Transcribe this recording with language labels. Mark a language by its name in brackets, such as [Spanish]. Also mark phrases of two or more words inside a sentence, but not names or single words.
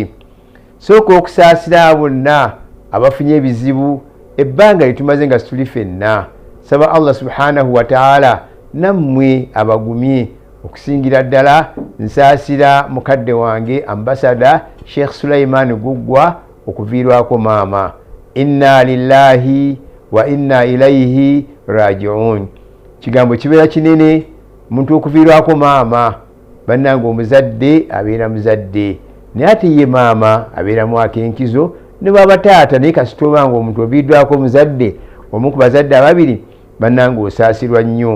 [Ganda] Sooka okusaasira bonna abafunye ebizibu ebbanga litumaze nga situli ffenna. Saba Allah [Arabic] سبحانه وتعالى [Ganda] nammwe abagumye. Okusingira ddala nsaasira mukadde wange ambasada Sheikh Sulaiman Guggwa okuviirwako maama. [Arabic] إنا لله وإنا إليه راجعون. [Ganda] Kigambo kibeera kinene muntu okuviirwako maama. Bannange omuzadde abeera muzadde, naye ate ye maama abeeramu akenkizo. Ne bwaba taata naye kasita obanga omuntu oviiddwako omuzadde omu ku bazadde ababiri, bannange osaasirwa nnyo.